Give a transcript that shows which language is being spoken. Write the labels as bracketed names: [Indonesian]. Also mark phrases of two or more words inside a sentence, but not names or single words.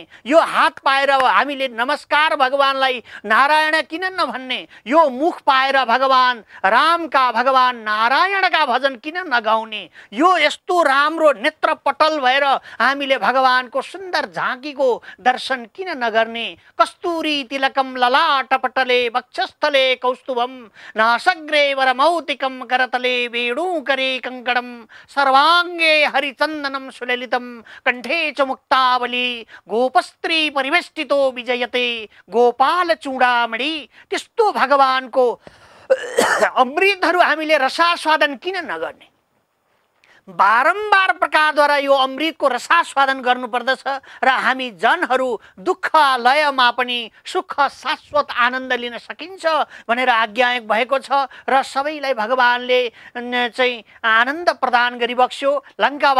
[Nepali] यो हात पाएर हामीले नमस्कार भगवानलाई नारायण किन नभन्ने? यो मुख पाएर भगवान रामका, भगवान नारायणका भजन किन नगाउने? यो यस्तो राम्रो नेत्रपटल भएर हामीले भगवानको सुन्दर झाँकीको दर्शन किन नगर्ने? [Sanskrit] कस्तुरी तिलकम ललाटपटले वक्षस्थले कौस्तुभम नासग्रे वरमौतिकम करतले वेणुकरे कंकडम सर्वांगे हरिचंदनम सुललितम कंठे च मुक्तावली गोपस्त्री परिवेष्टितो विजयते गोपाल चूडामणि। [Nepali] त्यस्तो भगवानको अमृतहरू हामीले रसास्वादन किन नगर्ने? बारम्बार प्रकारद्वारा यो अमृतको रसास्वादन गर्नुपर्दछ र हामी जनहरू दुःख लयमा पनि सुख शाश्वत आनन्द लिन सकिन्छ भनेर आज्ञा भएको छ र सबैलाई भगवानले चाहिँ आनन्द प्रदान गरिबक्स्यो।